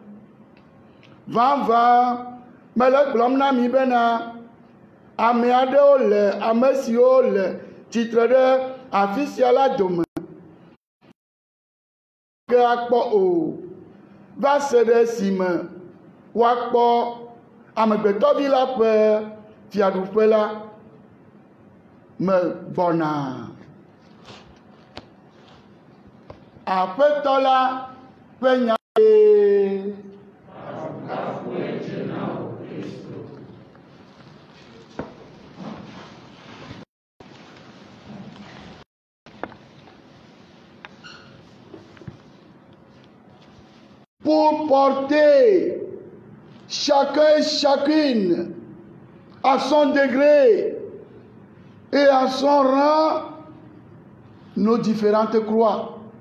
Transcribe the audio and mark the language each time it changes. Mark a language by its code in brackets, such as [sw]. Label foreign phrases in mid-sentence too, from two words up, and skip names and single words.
[ee] Vavã mele gblɔm na mi bena ame aɖewo le ame siwo le tsitre ɖe afi sia la dome ke akpɔ o, va se ɖe esime woakpɔ amegbetɔvi la ƒe fiaɖuƒe la me gbɔna. Aƒetɔ la ƒe nya ye. [fr] Pour porter chacun et chacune à son degré et à son rang nos différentes croix.